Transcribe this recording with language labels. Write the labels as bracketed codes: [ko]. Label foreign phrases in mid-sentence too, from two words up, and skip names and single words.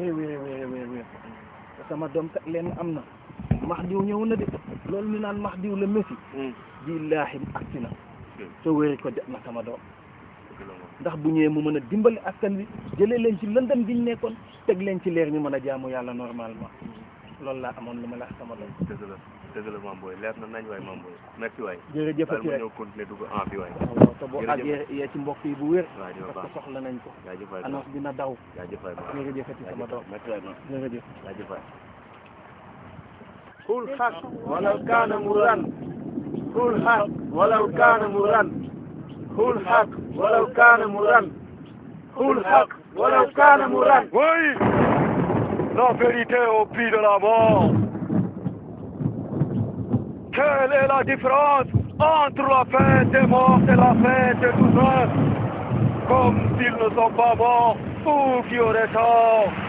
[wo] te sama doom kat leen am na Mahdi ñëw na de loolu ñu naan Mahdi la Messi billaahi agsi na te wéeri ko jot na sama doom ndax bu ñëwee mu mën a dimbali askan wi jëlee leen ci lëndëm gi ñu nekkoon teg leen ci leer ñu mën a jaamu yàlla normalement loolu laa amoon lu ma la sama doom. dëgg la Mame Boye leer na nañ waay Mame Boye merci waay. jërëjëf ak ñëw continuer dugg en bi waay. waaw te boo àggee yee ci mbokk yi bu wér. waaw [fr] parce que [wo] soxla nañ ko. jaajëf waay annonce dina daw. jaajëf waay jërëjëfati sama doom. merci waay jërëjëf. jaajëf waay. [ar] قل حق ولو كان مرا قل حق ولو كان مرا قل حق ولو كان مرا قل حق ولو كان مرا. [fr] Oui, la vérité au prix de la mort. Quelle est la différence entre la fête des morts et la fête des douceurs? Comme s'ils ne sont pas morts ou qui auraient tort.